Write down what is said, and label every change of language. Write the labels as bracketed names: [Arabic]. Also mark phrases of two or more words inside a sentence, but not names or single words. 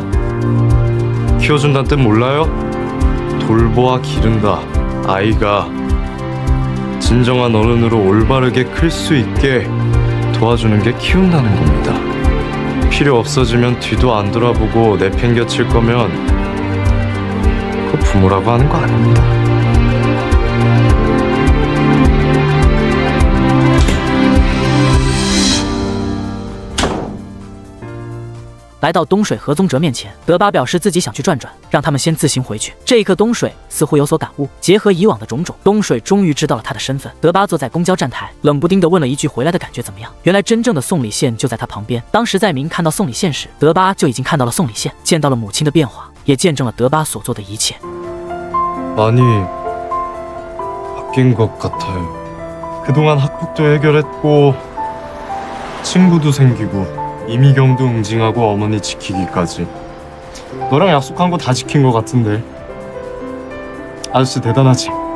[Korean] 키워준다는 뜻 몰라요? 돌보아 기른다. 아이가 진정한 어른으로 올바르게 클 수 있게 도와주는 게 키운다는 겁니다. 필요 없어지면 뒤도 안 돌아보고 내팽겨칠 거면 그거 부모라고 하는 거 아닙니다. [Chinese] 来到东水和宗哲面前，德巴表示自己想去转转，让他们先自行回去。这一刻，东水似乎有所感悟，结合以往的种种，东水终于知道了他的身份。德巴坐在公交站台，冷不丁地问了一句：“回来的感觉怎么样？” 原来真正的宋礼宪就在他旁边。当时在明看到宋礼宪时，德巴就已经看到了宋礼宪，见到了母亲的变化，也见证了德巴所做的一切。 [Korean] 많이 바뀐 것 같아요. 그동안 학폭도 해결했고 친구도 생기고 이미경도 응징하고 어머니 지키기까지. 너랑 약속한 거 다 지킨 것 같은데. 아저씨 대단하지?